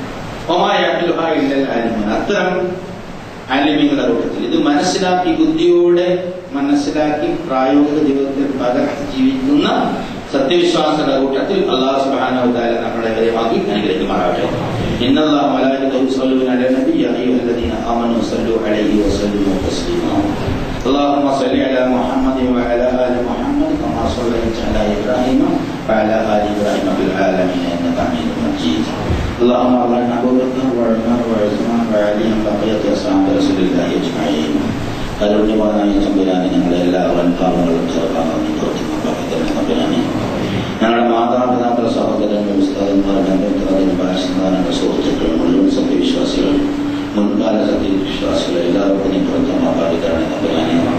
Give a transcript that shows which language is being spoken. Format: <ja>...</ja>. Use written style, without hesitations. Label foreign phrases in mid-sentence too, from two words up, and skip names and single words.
<ml>അത്തരം ആലിമീങ്ങളുടെ കൂട്ടത്തിൽ ഇത് മനസ്സിലാക്കി, ബുദ്ധിയോടെ മനസ്സിലാക്കി പ്രായോഗിക ജീവിതത്തിൽ പകർത്തി ജീവിക്കുന്ന സത്യവിശ്വാസികളുടെ കൂട്ടത്തിൽ അല്ലാഹു</ml> <ar>سبحانه وتعالى</ar> <ml>നമ്മളെ വരെയാക്കി അനുഗ്രഹിക്കുമാറാകട്ടെ.</ml> <ar>إن الله ملائكته يصلون على النبي يا أيها الذين آمنوا صلوا عليه وسلموا تسليما. اللهم صل على محمد وعلى آل محمد كما صليت على إبراهيم وعلى آل إبراهيم في العالمين إنك حميد مجيد. اللهم ارحمنا أبو بكر وعمر وعثمان وعلي بقية أصحاب رسول الله أجمعين.</ar> <ml>കരുണ്യവാനായ തമ്പുരാനെ ഞങ്ങളെ എല്ലാവരും പാവങ്ങളും ചെറുപ്പാങ്ങളും തമ്പുരാനെ ഞങ്ങളുടെ മാതാപിതാക്കൾ, സഹോദരങ്ങൾ, ഉസ്താദന്മാർ, ഭാഷന്മാരുടെ സുഹൃത്തുക്കൾ, മുഴുവൻ സത്യവിശ്വാസികൾ, മുൻകാല സത്യവിശ്വാസികൾ എല്ലാവർക്കും നീ പുറത്തമാക്കാതിക്കാണ് തമ്പുരാനെ.</ml>